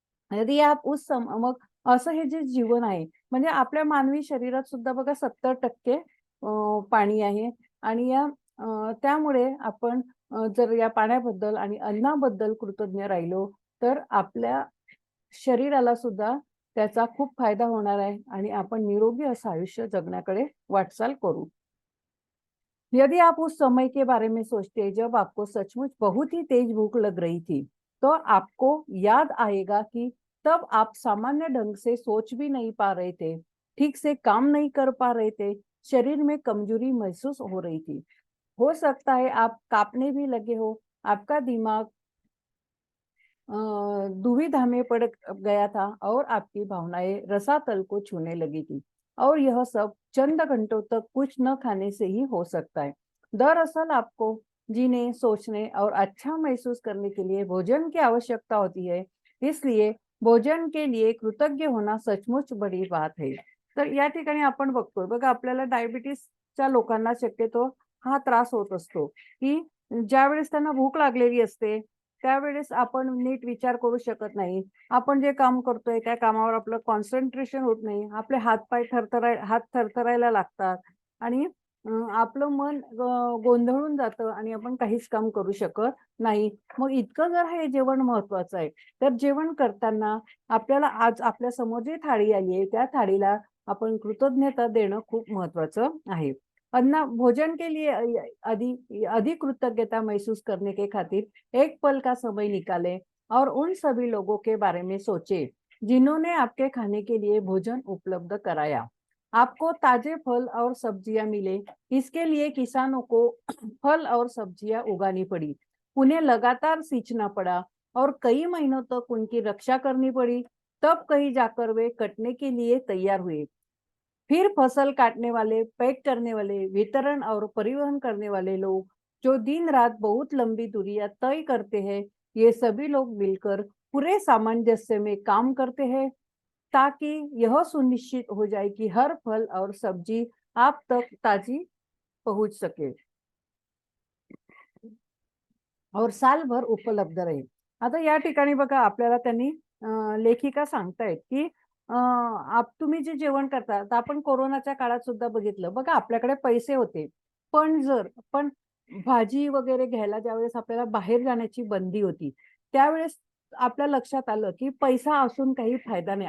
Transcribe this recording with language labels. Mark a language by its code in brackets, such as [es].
[hi] यदि आप [mr] मग असं हे जे जीवन आहे, म्हणजे आपल्या मानवी शरीरात सुद्धा बघा 70% पाणी आहे आणि त्यामुळे आपण जर या पाण्याबद्दल आणि अन्नाबद्दल कृतज्ञ राहिलो, तर आपल्या शरीराला सुद्धा त्याचा खूप फायदा होणार आहे आणि आपण निरोगी असं आयुष्य जगण्याकडे वाटचाल करू. [hi] यदि आप उस समय के बारे में सोचते जब आपको सचमुच बहुत ही तेज भूख लग रही थी, तो आपको याद आएगा कि तब आप सामान्य ढंग से सोच भी नहीं पा रहे थे, ठीक से काम नहीं कर पा रहे थे, शरीर में कमजोरी महसूस हो रही थी. हो सकता है आप काँपने भी लगे हो, आपका दिमाग दुविधा में पड़ गया था और आपकी भावनाएं रसातल को छूने लगी थी और यह सब चंद घंटों तक कुछ न खाने से ही हो सकता है. दरअसल आपको जीने, सोचने और अच्छा महसूस करने के लिए भोजन की आवश्यकता होती है. इसलिए भोजन के लिए कृतज्ञ होना सचमुच बड़ी बात है. [mr] तर या ठिकाणी आपण बघतोय बघा, आपल्याला डायबिटीसच्या लोकांना शक्यतो हा त्रास होत असतो, की ज्यावेळेस त्यांना भूक लागलेली असते, त्यावेळेस आपण नीट विचार करू शकत नाही. आपण जे काम करतोय त्या कामावर आपलं कॉन्सन्ट्रेशन होत नाही. आपले हात थरथरायला लागतात आणि आपलं मन गोंधळून जातं आणि आपण काहीच काम करू शकत नाही. मग इतकं जर हे जेवण महत्वाचं आहे, तर जेवण करताना आपल्याला आज आपल्या समोर जी थाळी आली आहे, त्या थाळीला आपण कृतज्ञता देणं खूप महत्वाचं आहे. [hi] भोजन के लिए अधिक कृतज्ञता महसूस करने के खातिर एक पल का समय निकालें और उन सभी लोगों के बारे में सोचें, जिन्होंने आपके खाने के लिए भोजन उपलब्ध कराया. आपको ताजे फल और सब्जियां मिले, इसके लिए किसानों को फल और सब्जियां उगानी पड़ी. उन्हें लगातार सींचना पड़ा और कई महीनों तक उनकी रक्षा करनी पड़ी. तब कहीं जाकर वे कटने के लिए तैयार हुए. फिर फसल काटने वाले, पैक करने वाले, वितरण और परिवहन करने वाले लोग, जो दिन रात बहुत लंबी दूरियां तय करते हैं, ये सभी लोग मिलकर पूरे सामंजस्य में काम करते हैं, ताकि यह सुनिश्चित हो जाए कि हर फल और सब्जी आप तक ताजी पहुंच सके और सालभर उपलब्ध राहील. [mr] आता या ठिकाणी बघा, आपल्याला त्यांनी लेखिका सांगतायत, की तुम्ही जे जेवण करता, तर आपण कोरोनाच्या काळात सुद्धा बघितलं. बघा, आपल्याकडे पैसे होते. पण भाजी वगैरे घ्यायला ज्यावेळेस आपल्याला बाहेर जाण्याची बंदी होती, त्यावेळेस आपल्या लक्षात आलं, की पैसा असून काही फायदा नाही.